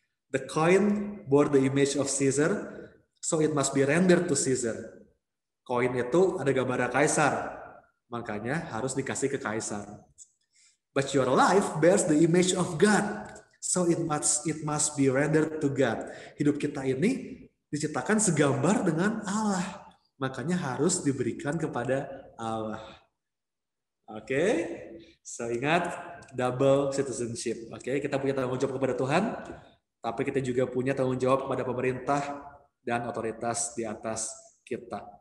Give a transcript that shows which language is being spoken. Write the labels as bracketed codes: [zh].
[en] The coin bore the image of Caesar, so it must be rendered to Caesar. [id] Koin itu ada gambar kaisar, makanya harus dikasih ke kaisar. [en] But your life bears the image of God, so it must be rendered to God. [id] Hidup kita ini diciptakan segambar dengan Allah, makanya harus diberikan kepada Allah. Oke, so ingat double citizenship. Oke, kita punya tanggung jawab kepada Tuhan, tapi kita juga punya tanggung jawab kepada pemerintah dan otoritas di atas kita.